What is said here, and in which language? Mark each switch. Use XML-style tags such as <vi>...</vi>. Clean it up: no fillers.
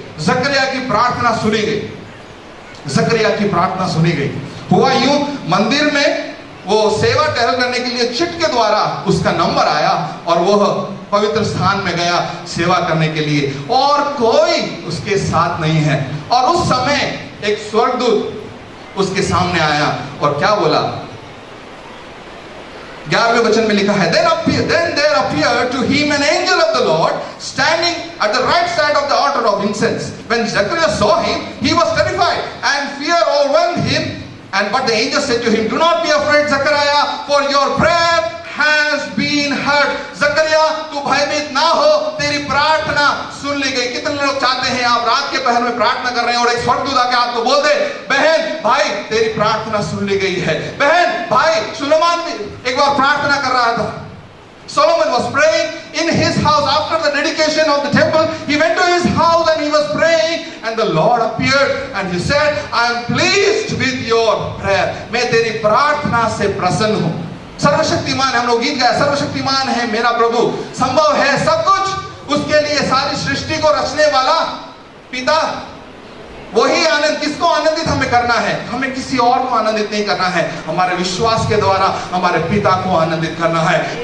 <hi>जकरिया की प्रार्थना सुनी गई, जकरिया की प्रार्थना सुनी गई। हुआ यूं, मंदिर में वो सेवा टहल करने के लिए चिट के द्वारा उसका नंबर आया और वह पवित्र स्थान में गया सेवा करने के लिए, और कोई उसके साथ नहीं है। और उस समय एक स्वर्गदूत उसके सामने आया और क्या बोला, 11वें वचन में लिखा है,</hi> <en>then there appeared to him an angel of the Lord standing at the right side of the altar of incense. When Zechariah saw him, he was terrified and fear overwhelmed him. But the angel said to him, do not be afraid, Zechariah, for your prayer has been heard.</en> <hi>Zechariah, तू भयभीत ना हो, तेरी प्रार्थना सुन ली गई। कितने लोग चाहते हैं आप रात के पहर में प्रार्थना कर रहे हैं और एक स्वर्गदूत आके आपको बोल दे, बहन भाई तेरी प्रार्थना सुन ली गई है। बहन भाई, सुलेमान भी एक बार प्रार्थना कर रहा था।</hi> <en>Solomon was praying in his house after the dedication of the temple. He went to his house and he was praying, and the Lord appeared and he said, I am pleased with your prayer.</en> <hi>मैं तेरी प्रार्थना से प्रसन्न हूँ। सर्वशक्तिमान, हम लोग गीत गाए, सर्वशक्तिमान है मेरा प्रभु, संभव है सब कुछ उसके लिए, सारी सृष्टि को रचने वाला पिता वही आनंद। किसको आनंदित हमें करना है? हमें किसी और को आनंदित नहीं करना है, हमारे विश्वास के द्वारा हमारे पिता को आनंदित करना है।</hi>